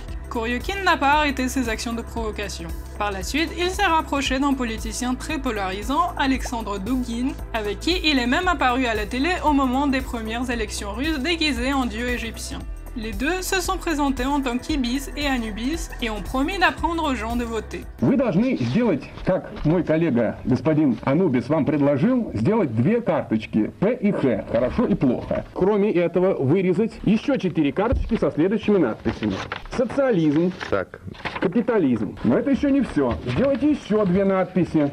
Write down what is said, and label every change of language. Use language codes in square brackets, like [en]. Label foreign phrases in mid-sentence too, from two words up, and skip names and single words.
[fr] Kuryokin n'a pas arrêté ses actions de provocation. Par la suite, il s'est rapproché d'un politicien très polarisant, Alexandre Douguine, avec qui il est même apparu à la télé au moment des premières élections russes déguisé en dieu égyptien. Les deux se sont présentés en tant qu'Ibis et Anubis et ont promis d'apprendre aux gens de voter. [ru] Вы должны сделать, как мой коллега господин Анубис вам предложил, сделать 2 карточки П и Х, хорошо и плохо. Кроме этого, вырезать еще 4 карточки со следующими надписями. Социализм, так, капитализм. Но это еще не все. Сделайте еще 2 надписи.